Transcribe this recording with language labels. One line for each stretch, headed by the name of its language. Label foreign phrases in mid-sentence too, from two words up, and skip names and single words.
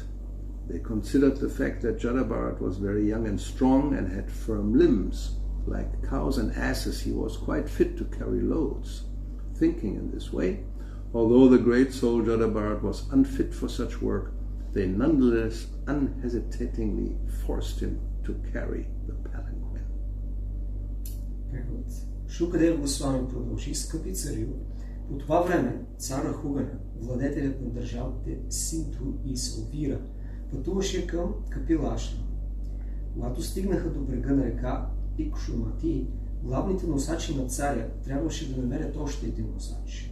English: They considered the fact that Jada Bharat was very young and strong and had firm limbs. Like cows and asses, he was quite fit to carry loads. Thinking in this way, although the great soul Jada Bharat was unfit for such work, they nonetheless unhesitatingly forced him to carry the palanquin."
Bulgarian: Превод. Шукадев Госвами продължи: "Скъпи царю, по това време цар Рахугана, владетелят на държавите Синту и Салвира, пътуваше към Капилашна. Когато стигнаха до брега на река Икшумати, главните носачи на царя трябваше да намерят още един носач.